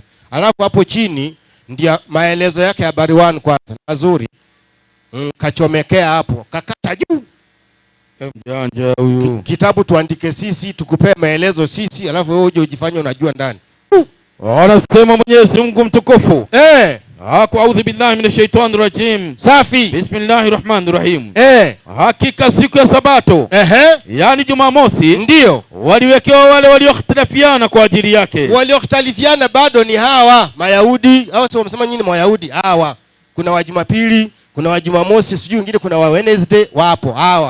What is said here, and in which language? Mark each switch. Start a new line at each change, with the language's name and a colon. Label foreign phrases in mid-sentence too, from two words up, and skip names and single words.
Swahili: Alafu hapo chini ndio maelezo yake ya habari 1 kwanza. Mazuri. Kachomekea hapo, kakata juu. Mjanja huyu. Kitabu tuandike sisi, tukupe maelezo sisi, alafu wewe uje ujifanye unajua ndani. Anasema Mwenyezi Mungu mtukufu.
Arabic: أعوذ بالله من الشيطان الرجيم.
Swahili: Safi.
Arabic: بسم الله الرحمن الرحيم.
Swahili: Hakika siku ya Sabato, yani Jumamosi, ndio waliwekewa wale walioختلفiana kwa ajili yake. Walioختلفiana bado ni hawa Mayahudi. Hawa sio wamesema nyinyi Mayahudi. Hawa kuna wa Jumapili, kuna wa Jumamosi, sijui wengine kuna wa Wednesday, wapo hawa.